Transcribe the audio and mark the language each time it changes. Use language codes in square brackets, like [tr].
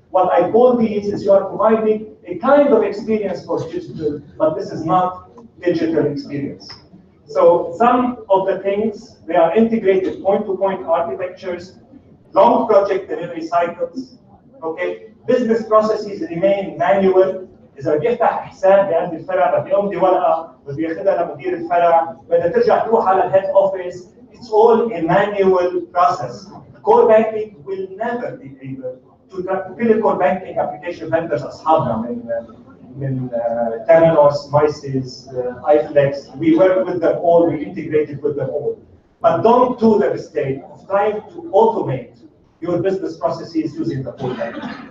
[en] What I call these is you are providing a kind of experience for digital, but this is not digital experience. So some of the things, they are integrated point-to-point architectures, long project delivery cycles, okay? Business processes remain manual. [ar] إذا بدي أفتح حساب بعند الفرع بدي أمضي ورقة بدي ياخذها لمدير الفرع بدها ترجع تروح على الهيد أوفيس. [en] It's all a manual process. Core banking will never be able to build a core banking application vendors [ar] أصحابنا من [en] Temenos, Mices, iFlex. We work with them all, we integrated with them all. But don't do the mistake of trying to automate your business processes using the core banking.